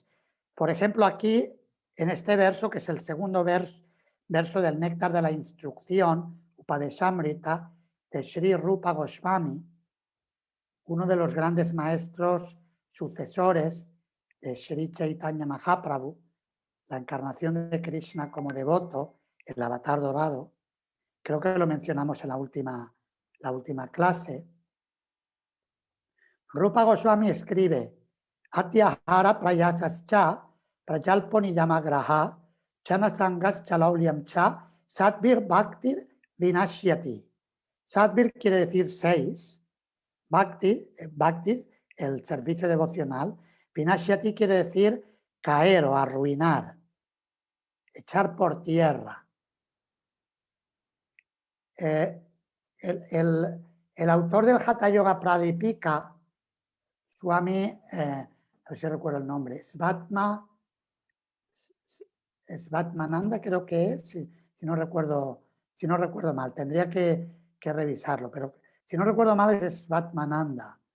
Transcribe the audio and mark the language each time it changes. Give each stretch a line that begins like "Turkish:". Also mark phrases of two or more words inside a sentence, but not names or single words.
Spanish: Por ejemplo, aquí, en este verso, que es el segundo verso del Néctar de la Instrucción, Upadeshamrita, de Sri Rupa Goswami, uno de los grandes maestros sucesores de Sri Chaitanya Mahaprabhu, la encarnación de Krishna como devoto, el avatar dorado. Creo que lo mencionamos en la última clase. Rupa Goswami escribe:
Sanskrit: अत्याहार प्रयासश्च प्रजल्पोनियमाग्रह चनसङ्गस् चलौलियम् च सद्विर् भक्तिर् विनश्यति.
Spanish: Sadvir quiere decir 6. Bhakti, el servicio devocional. Vinashyati quiere decir caer o arruinar, echar por tierra. El autor del Hatha Yoga Pradipika, Swami, a ver si recuerdo el nombre, Svatmananda creo que es, si no recuerdo mal, tendría que revisarlo, pero si no recuerdo mal es Svatmananda.